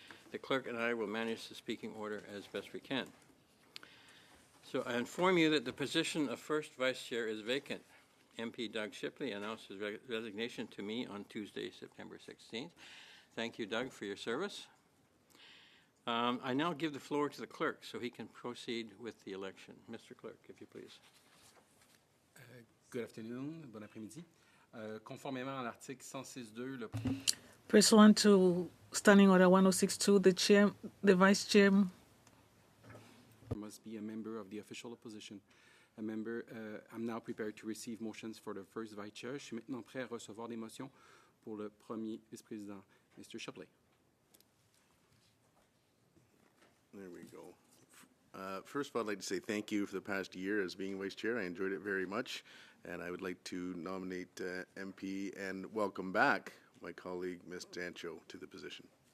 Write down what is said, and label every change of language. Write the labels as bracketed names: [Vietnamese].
[English] The clerk and I will manage the speaking order as best we can. So I inform you that the position of first vice chair is vacant. MP Doug Shipley announced his resignation to me on Tuesday, September 16th. Thank you, Doug, for your service. I now give the floor to the clerk so he can proceed with the election. Mr. Clerk, if you please. Good afternoon, [French] bon après-midi. Conformément à l'article 106.2, le [English] Pursuant to Standing Order 106.2, the vice chair must be a member of the official opposition. A member, I'm now prepared to receive motions for the first vice chair. [French] Je suis maintenant prêt à recevoir des motions pour le premier vice-président, Mr. [English] Shipley. There we go. First of all, I'd like to say thank you for the past year as being vice chair. I enjoyed it very much, and I would like to nominate MP and welcome back my colleague, Ms. Dancho, to the position.